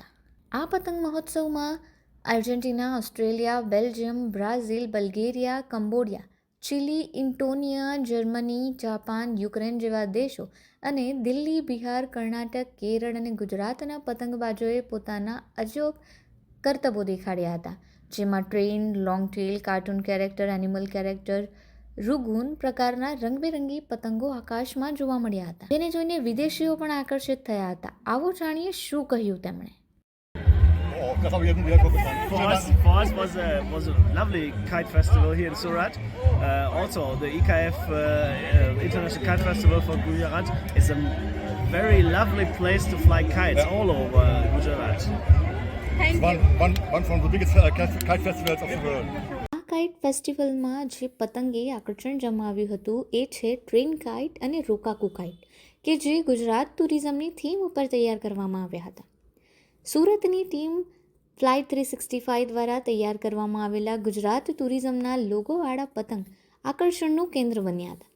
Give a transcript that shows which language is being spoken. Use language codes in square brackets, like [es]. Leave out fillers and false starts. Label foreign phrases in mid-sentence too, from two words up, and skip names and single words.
[gu] આ પતંગ મહોત્સવમાં આર્જેન્ટિના, ઓસ્ટ્રેલિયા, બેલ્જિયમ, બ્રાઝિલ, બલ્ગેરિયા, કંબોડિયા, ચીલી, ઇન્ટોનિયા, જર્મની, જાપાન, યુક્રેન જેવા દેશો અને દિલ્હી, બિહાર, કર્ણાટક, કેરળ અને ગુજરાતના પતંગબાજોએ પોતાના અજોબ કરતબો દેખાડ્યા હતા, જેમાં ટ્રેન, [en] long tail, cartoon character, animal character, [gu] રૂગુન પ્રકારના રંગબેરંગી પતંગો આકાશમાં જોવા મળ્યા હતા, જેને જોઈને વિદેશીઓ પણ આકર્ષિત થયા હતા. આવો જાણીએ શું કહ્યું તેમણે. [de] Das habe ich jetzt nicht wieder getan. [en] For us was a lovely kite festival here in Surat. Also, the IKF International Kite Festival for Gujarat is a very lovely place to fly kites all over Gujarat. One from the biggest kite festivals of the world. [gu] આ [en] kite festival [gu] જે પતંગે આકર્ષણ જમાવ્યું હતું એ છે [en] train kite [gu] અને રોકાકુ કાઇટ, કે જે ગુજરાત ટુરિઝમની થીમ ઉપર તૈયાર કરવામાં આવ્યા હતા. સુરતની ટીમ ફ્લાઇટ 365 દ્વારા તૈયાર કરવામાં આવેલા ગુજરાત ટુરિઝમના લોગોવાળા પતંગ આકર્ષણનું કેન્દ્ર બન્યા હતા.